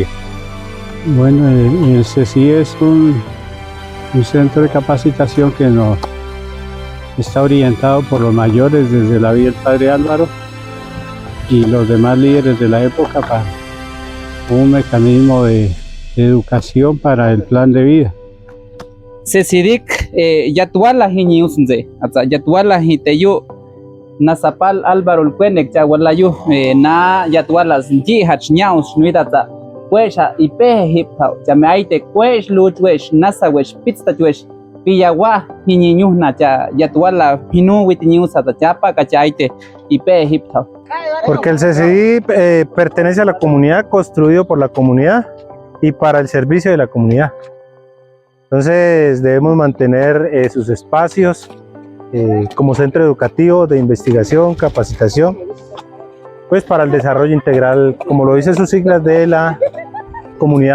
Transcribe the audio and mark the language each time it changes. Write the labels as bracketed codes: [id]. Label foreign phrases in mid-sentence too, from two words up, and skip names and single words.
[es] Bueno, el CECIDIC es un centro de capacitación que nos está orientado por los mayores desde la vida del padre Álvaro y los demás líderes de la época para un mecanismo de educación para el plan de vida. [pbb] CECIDIC Yatwala hiñiusnze, Yatwala hiteyu Nasapal Álvaro Ulcuenec Chawalayu na Yatwalas Jihach Ñaus Nuidata Huesha Ipe Hipau Chameaite Huesh Luchwesh Nasawesh Pitztachuesh Piyawa Hiñiñusna Yatwala Pinu Witiñusa Chapa Cachaite Ipe Hipau. [es] Porque el CECIDIC pertenece a la comunidad, construido por la comunidad y para el servicio de la comunidad. Entonces debemos mantener sus espacios como centro educativo de investigación, capacitación, pues para el desarrollo integral, como lo dice sus siglas, de la comunidad.